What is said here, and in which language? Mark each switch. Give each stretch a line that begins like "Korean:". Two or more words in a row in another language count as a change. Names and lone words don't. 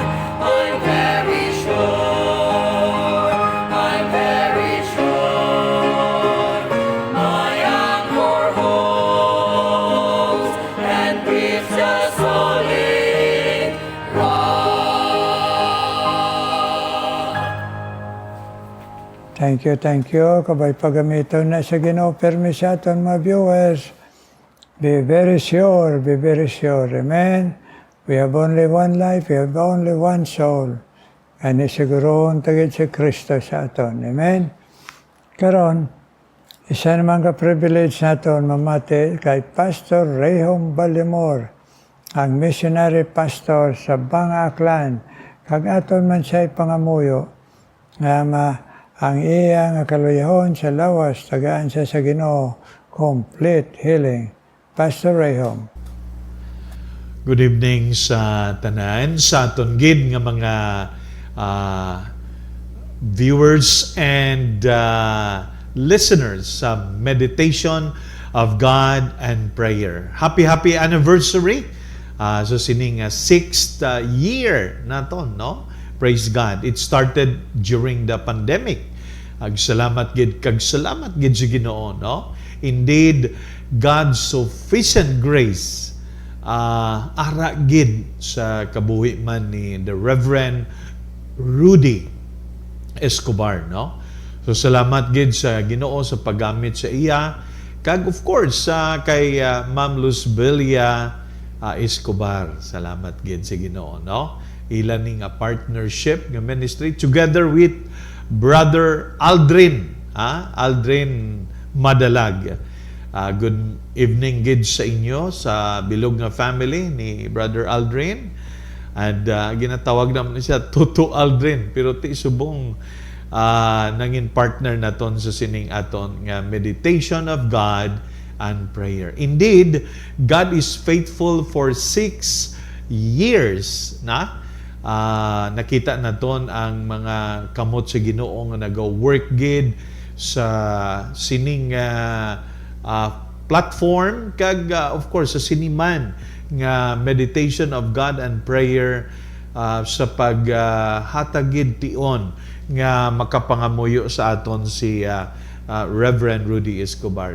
English: I'm very sure, I'm very sure. My anchor holds and grips a solid rock. Thank you, thank you.
Hiligaynon: Kabay pagamiton na sa Ginoo permi sa aton mga viewers.
English: Be very sure, be very sure. Amen. We have only one life, we have only one soul.
Hiligaynon: And isiguroon tagid si Kristo sa aton. Amen. Karon, isa naman ka-privilege naton mamati kay Pastor Rehom Balimor, ang missionary pastor sa Banga Aklan. Kag aton man siya'y pangamuyo, nga ang iya nga kaluyahon sa lawas, tagaan siya sa Ginoo,
English: complete healing.
Hiligaynon: Pastor Rehom.
English: Good evening
Hiligaynon: sa tanan, sa aton gid nga mga
English: viewers and listeners
Hiligaynon: sa Meditation of God and Prayer.
English: Happy anniversary
Hiligaynon: so sining 6th year naton, no? Praise God.
English: It started during the pandemic.
Hiligaynon: Salamat gid sa Ginoo, no? Indeed,
English: God's sufficient grace
Hiligaynon: ara gid sa kabuhi man ni the Reverend Rudy Escobar, no? So salamat gid sa Ginoo sa paggamit sa iya, kag
English: of course
Hiligaynon: kay Ma'am Luzbelia Escobar. Salamat gid sa Ginoo, no? Ilan ning a partnership nga ministry
English: together with
Hiligaynon: Brother Aldrin, Aldrin Madalag.
English: Good evening
Hiligaynon: gid sa inyo sa bilog nga family ni Brother Aldrin. And ginatawag naman siya Tutu Aldrin, pero ti subong nangin partner naton sa sining aton nga Meditation of God and Prayer.
English: Indeed, God is faithful for 6 years na.
Hiligaynon: Nakita naton ang mga kamot sa Ginoo nga naga-work gid sa sining platform kag
English: of course
Hiligaynon: sa siniman nga Meditation of God and Prayer sa paghatagid tion nga makapangamuyo sa aton si Reverend Rudy Escobar.